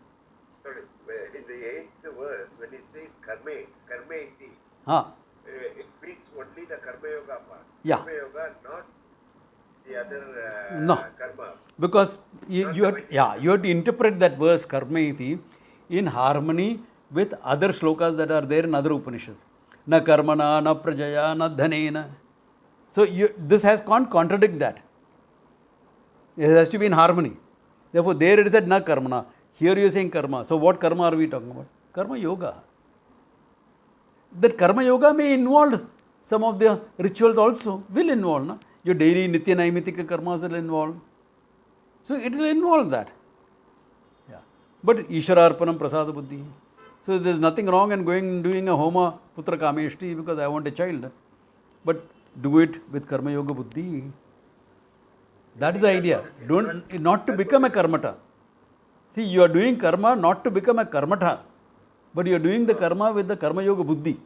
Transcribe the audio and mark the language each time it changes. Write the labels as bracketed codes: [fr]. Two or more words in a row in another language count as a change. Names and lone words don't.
[en] Sorry, in the 8th verse, when it says [sa] कर्म इति, [en] it means only the karma yoga part. Yeah. Karma yoga, not the other No. karmas. Because you have to interpret that verse [sa] कर्म इति [en] in harmony with other shlokas that are there in other Upanishads. [sa] न कर्मणा, न प्रजया, न धनेन. [en] So this can't contradict that. It has to be in harmony. Therefore, there it said [sa] न कर्मणा. [en] Here you are saying karma. So what karma are we talking about? Karma yoga. That karma yoga may involve some of the rituals also. Will involve. Na? Your daily [sa] नित्य नैमित्तिक [en] karmas will involve. So it will involve that. Yeah. [sa] But ईश्वरार्पणम् प्रसाद बुद्धि. [en] So there is nothing wrong in doing a [sa] होम पुत्र कामेष्टि [en] because I want a child. But do it with karma yoga buddhi. That is the idea. Not to become a karmata. See, you are doing karma not to become a karmata, but you are doing the karma with the karma yoga buddhi.